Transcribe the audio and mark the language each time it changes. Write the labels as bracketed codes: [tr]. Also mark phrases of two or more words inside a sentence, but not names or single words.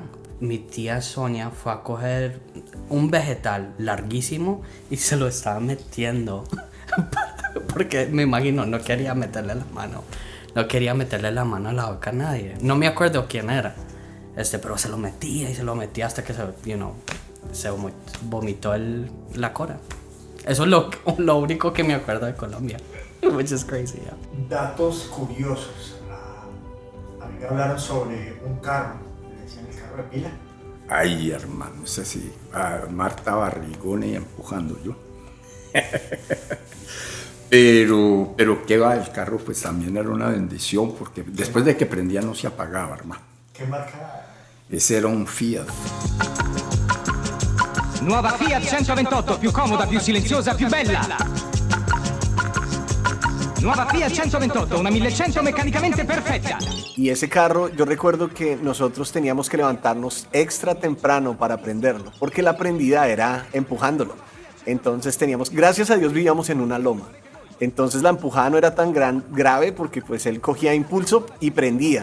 [es] Mi tía Sonia fue a coger un vegetal larguísimo y se lo estaba metiendo porque me imagino no quería meterle la mano a la boca a nadie. No me acuerdo quién era, pero se lo metía y se lo metía hasta que se vomitó la cora. Eso es lo único que me acuerdo de Colombia, [en] which is crazy, yeah. [es] Datos curiosos. A mí me hablaron sobre un carro, le decían el carro de pila. Ay, hermano, ese sí, Marta Barrigón y empujando yo. Pero qué va, el carro pues también era una bendición porque después de que prendía no se apagaba, hermano. ¿Qué marca era? Ese era un Fiat. [it] Nuova Fiat 128, più comoda, più silenziosa, più bella. [es] Nuova Fiat 128, una 1100 mecánicamente perfecta. Y ese carro, yo recuerdo que nosotros teníamos que levantarnos extra temprano para prenderlo, porque la prendida era empujándolo. Entonces gracias a Dios vivíamos en una loma. Entonces la empujada no era tan grave porque pues él cogía impulso y prendía.